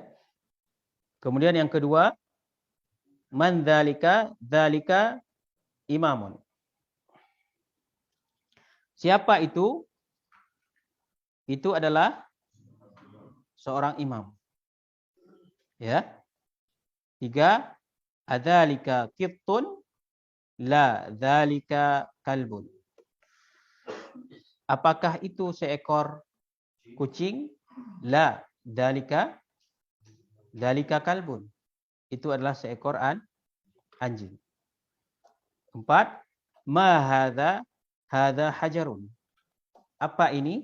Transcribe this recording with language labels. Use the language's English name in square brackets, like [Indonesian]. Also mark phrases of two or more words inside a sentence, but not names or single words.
[Indonesian] Kemudian yang kedua, [Arabic] من ذلك? ذلك إمامٌ. [Indonesian] Siapa itu? Itu adalah seorang imam. Ya. 3, [Arabic] أذلك قطٌ? لا ذلك كلبٌ. [Indonesian] Apakah itu seekor kucing? [Arabic] لا ذلك كلبٌ. [Indonesian] Itu adalah seekor anjing. [Arabic] 4، ما هذا? هذا حجرٌ. [Indonesian] Apa ini?